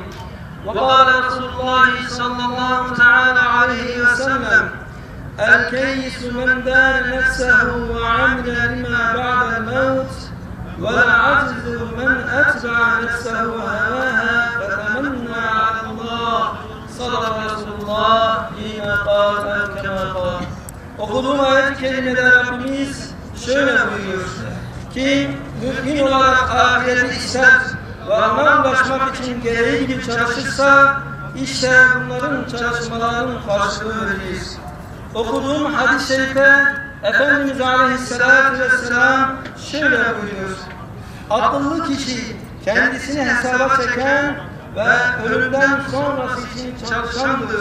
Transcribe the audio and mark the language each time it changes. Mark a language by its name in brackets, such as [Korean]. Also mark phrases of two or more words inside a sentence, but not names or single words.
[Arabic] وقال رسول الله صلى الله تعالى عليه وسلم: الكيس من دان نفسه وعمل لما بعد الموت، والعجز من أتبع نفسه هواها فتمنى على الله. صدق رسول الله فيما قال كما قال. [Turkish] Okuduğum ayet-i kerimede Rabbimiz şöyle buyuruyor ki mümin olarak ahireti ister ve ona ulaşmak için gereği gibi çalışırsa işte bunların çalışmalarının karşılığı verilir. Okuduğum hadis-i şerife Efendimiz [Arabic] عليه الصلاة والسلام [Turkish] şöyle buyuruyor: akıllı kişi kendisini hesaba çeken ve ölümden sonrası için çalışandır.